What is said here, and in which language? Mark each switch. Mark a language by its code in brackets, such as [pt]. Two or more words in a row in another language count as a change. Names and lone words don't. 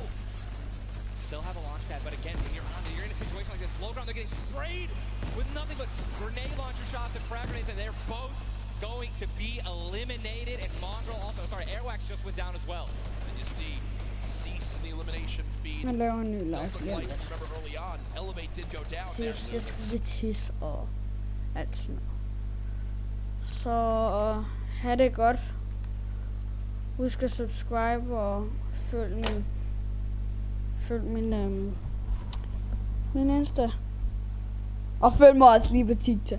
[en] Still have a launch pad, but again, when you're in a situation like this, low ground, they're getting sprayed with nothing but grenade launcher shots and frag grenades, and they're both going to be eliminated. And Mongrel also, Airwax just went down as well. And you see Cease in the elimination feed. [da] Man laver en ny live. [en] Remember early on, Elevate did go down there. [da] Det er lidt tis og alt sådan noget. Så ha' det godt. Husk at subscribe og følg min Insta. Og følg mig også lige på TikTok.